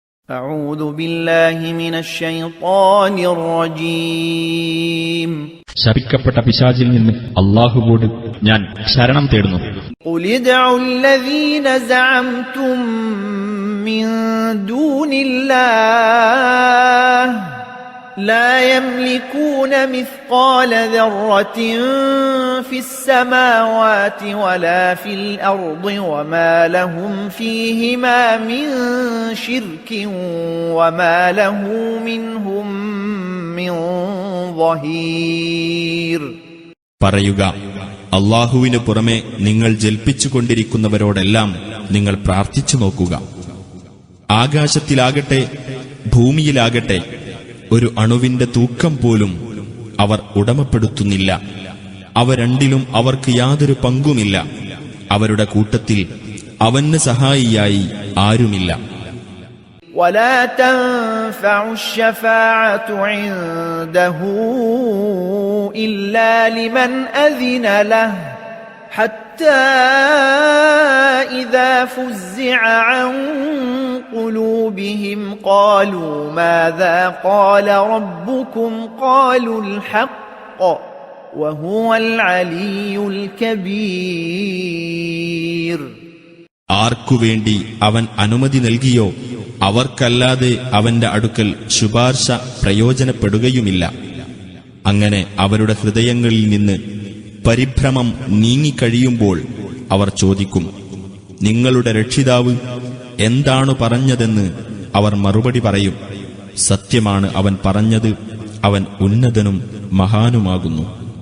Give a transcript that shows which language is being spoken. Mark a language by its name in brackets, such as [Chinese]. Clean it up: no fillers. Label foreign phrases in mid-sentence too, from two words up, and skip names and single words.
[Arabic] أعوذ بالله من الشيطان الرجيم. [Malayalam] ശപിക്കപ്പെട്ട പിശാചിൽ നിന്ന് അല്ലാഹുവോട് ഞാൻ ശരണം തേടുന്നു. [Arabic] قل ادعوا الذين زعمتم من دون الله لا يملكون مثقال ذرة في السماوات ولا في الأرض وما لهم فيهما من شرك وما له منهم من ظهير. [Malayalam] പറയുക, അല്ലാഹുവിനു പുറമെ നിങ്ങൾ ജൽപ്പിച്ചുകൊണ്ടിരിക്കുന്നവരോടെല്ലാം നിങ്ങൾ പ്രാർത്ഥിച്ചു നോക്കുക. ആകാശത്തിലാകട്ടെ ഭൂമിയിലാകട്ടെ ഒരു അണുവിന്റെ തൂക്കം പോലും അവർ ഉടമപ്പെടുത്തുന്നില്ല. അവ രണ്ടിലും അവർക്ക് യാതൊരു പങ്കുമില്ല. അവരുടെ കൂട്ടത്തിൽ അവന് സഹായിയായി ആരുമില്ല. [Arabic] ولا تنفع الشفاعة عنده إلا لمن أذن له حتى إذا فزع عن قلوبهم قالوا ماذا قال ربكم قالوا الحق وهو العلي الكبير. [Malayalam] ആർക്കുവേണ്ടി അവൻ അനുമതി നൽകിയോ അവർക്കല്ലാതെ അവന്റെ അടുക്കൽ ശുപാർശ പ്രയോജനപ്പെടുകയുമില്ല. അങ്ങനെ അവരുടെ ഹൃദയങ്ങളിൽ നിന്ന് പരിഭ്രമം നീങ്ങിക്കഴിയുമ്പോൾ അവർ ചോദിക്കും, നിങ്ങളുടെ രക്ഷിതാവ് എന്താണ് പറഞ്ഞതെന്ന് അവർ മറുപടി പറയും, സത്യമാണ് അവൻ പറഞ്ഞത്, അവൻ ഉന്നതനും മഹാനുമാകുന്നു.